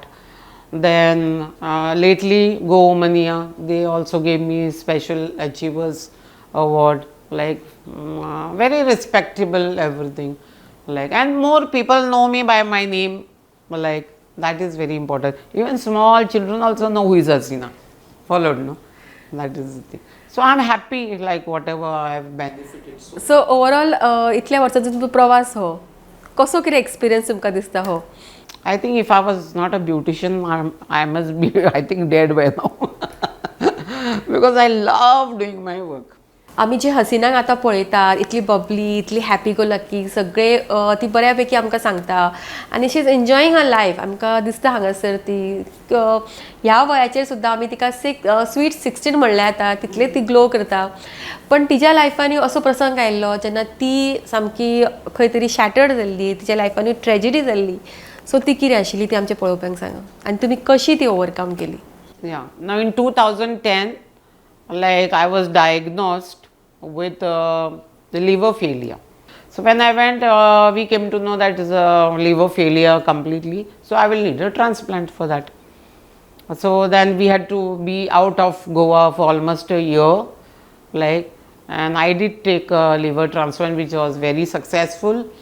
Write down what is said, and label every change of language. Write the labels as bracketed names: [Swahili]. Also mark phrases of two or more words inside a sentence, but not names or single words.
[English] Then lately Gomantak, they also gave me special achievers award, like very respectable everything. Like, and more people know me by my name, that is very important. Even small children also know who is Haseena. Followed, no? That is the thing. So I'm happy, like whatever I have benefited. So so overall [Konkani] इतल्या वर्सांचो तुमचो प्रवास हो कसो कितें एक्सपिरियन्स तुमकां दिसता हो? [English] I think if I was not a beautician, I must be, I think, dead by now. Because I love doing my work. [Konkani] आमी जे हसिनाक आतां पळयतात इतली बबली इतली [English] happy go lucky [Konkani] सगळे ती बऱ्यापैकी आमकां सांगता आनी [English] she is enjoying her life. [Konkani] आमकां दिसता हांगासर ती ह्या वयाचेर सुद्दां आमी तिका स्वीट 16 म्हणल्यार येता तितले ती ग्लो करता. पण तिच्या लायफांनी असो प्रसंग आयिल्लो जेन्ना ती सामकी खंय तरी शॅटर्ड जाल्ली, तिच्या लायफांनी ट्रेजिडी जाल्ली. सो ती कितें आशिल्ली ती आमच्या पळोवप्यांक सांगा आनी तुमी कशी ती ओवरकम केली? [English] Yeah. Now in 2010, like I was diagnosed with the liver failure. So when I went, we came to know that is a liver failure completely. So I will need a transplant for that. So then we had to be out of Goa for almost a year, like, and I did take a liver transplant, which was very successful.